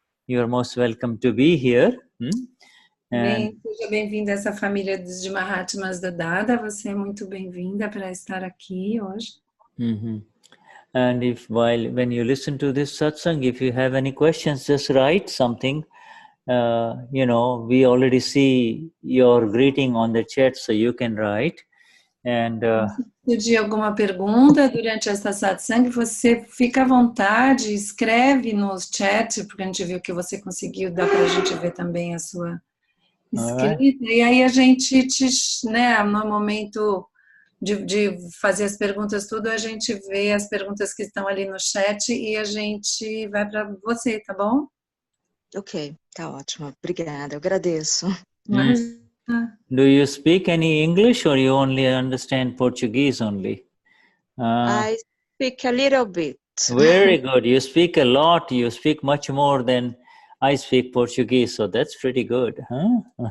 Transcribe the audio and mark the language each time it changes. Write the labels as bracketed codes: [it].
[en] You are most welcome to be here. [pt] Seja bem-vinda a essa família de Mahatmas da Dada. Você é muito bem-vinda para estar aqui hoje. [en] And when you listen to this satsang, if you have any questions, just write something. We already see your greeting on the chat, so you can write. And [pt] se tiver alguma pergunta durante esta satsang, você fica à vontade, escreve no chat, porque a gente viu que você conseguiu, dá para a gente ver também a sua escrita. E aí a gente, no momento de fazer as perguntas, tudo, a gente vê as perguntas que estão ali no chat e a gente vai para você, tá bom? Ok, tá ótimo. Obrigada, eu agradeço. [en] Do you speak any English or you only understand Portuguese only? I speak a little bit. Very good. You speak a lot. You speak much more than I speak Portuguese, so that's pretty good, huh?